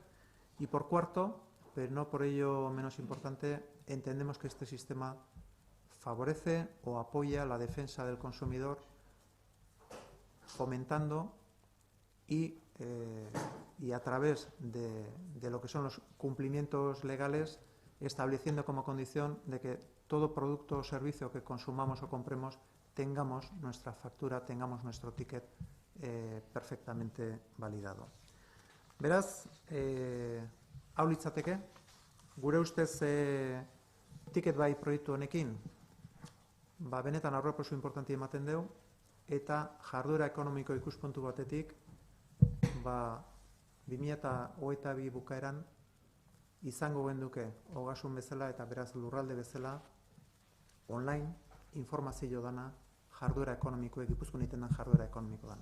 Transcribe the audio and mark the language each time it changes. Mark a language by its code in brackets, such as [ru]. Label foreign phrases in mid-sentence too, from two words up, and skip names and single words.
[es] Y por cuarto, pero no por ello menos importante, entendemos que este sistema favorece o apoya la defensa del consumidor, fomentando y a través de lo que son los cumplimientos legales, estableciendo como condición de que todo producto o servicio que consumamos o compremos tengamos nuestra factura, tengamos nuestro ticket perfectamente validado. [eu] Beraz, hau litzateke, gure ustez Ticket Buy proiektu honekin, benetan aurrerapauso inportantea ematen dugu, eta jarduera ekonomiko ikuspuntu batetik, 2022 bukaeran izango genduke ogasun bezala eta beraz lurralde bezala online informazio dana jarduera ekonomikoa, Gipuzkoan egiten den jarduera ekonomiko dana.